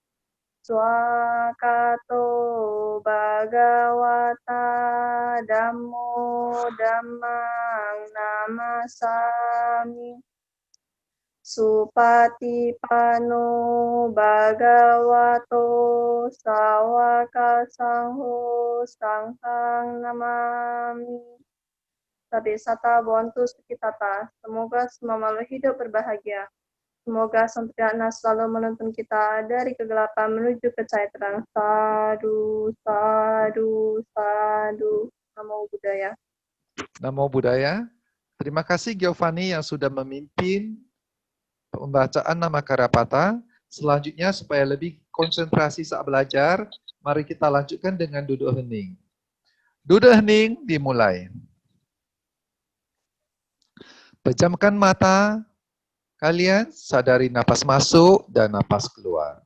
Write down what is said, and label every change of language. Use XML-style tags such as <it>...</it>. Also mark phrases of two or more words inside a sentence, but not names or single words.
<pi>swakato bhagawata dhammo dhammang namasami supatipano bhagavato sawaka sangho sanghang namami. Sabesata bontu sukitata.</pi> <id>Semoga semua makhluk hidup berbahagia. Semoga Sang Priyatna selalu menuntun kita dari kegelapan menuju ke cahaya terang.</id> <pi>Sadu, sadu, sadu. Namo Buddhaya. Namo Buddhaya.</pi> <id>Terima kasih Giovanni yang sudah memimpin pembacaan nama Karapata. Selanjutnya supaya lebih konsentrasi saat belajar, mari kita lanjutkan dengan duduk hening. Duduk hening dimulai. Pejamkan mata kalian, sadari napas masuk dan napas keluar.</id>